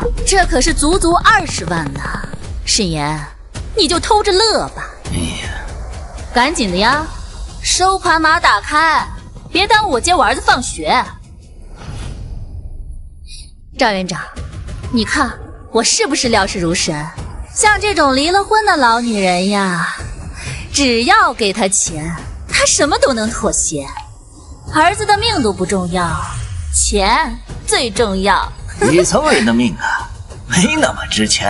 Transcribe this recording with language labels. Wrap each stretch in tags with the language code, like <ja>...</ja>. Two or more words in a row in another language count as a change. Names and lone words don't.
<zh>這可是足足20萬呢！沈岩，你就偷着樂吧。趕緊的呀，收款碼打開，別耽誤我接我兒子放學。趙園長，你看我是不是料事如神？像這種離了婚的老女人呀，只要給她錢，她什麼都能妥協。兒子的命都不重要，錢最重要。底層人的命啊，沒那麼值錢。</zh>